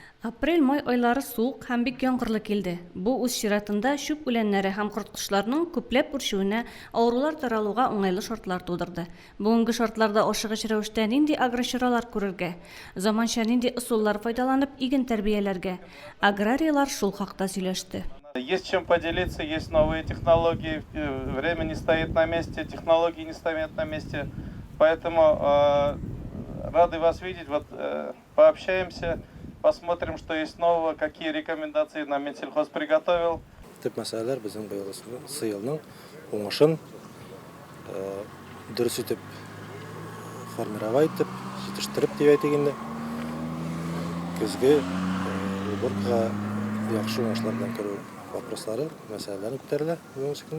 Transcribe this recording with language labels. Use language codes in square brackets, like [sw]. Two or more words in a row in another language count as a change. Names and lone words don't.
[tt] Апрель-май айлары суык һәм бик яңгырлы килде. Бу үз чиратында шүп үләннәре һәм корткычларның күпләп үрчүенә, авырулар таралуга уңайлы шартлар тудырды. Бүгенге шартларда ашыгыч рәвештә нинди агрочаралар күрергә, заманча нинди ысуллар файдаланып иген тәрбияләргә, аграрийлар шул хакта сөйләште. [ru] Есть чем поделиться, есть новые технологии, время не стоит на месте, технологии не стоят на месте. Поэтому рады вас видеть, пообщаемся, посмотрим, что есть нового, какие рекомендации нам Минсельхоз приготовил. [tt] Төп мәсьәләләр безнең быелгы сыелның уңышын дөрес итеп формировать итеп, җитештереп дип әйтик. Көзге уборкага яхшы уңышлар белән керү вопрослары, мәсьәләләр күтәрелә бүгенге көндә.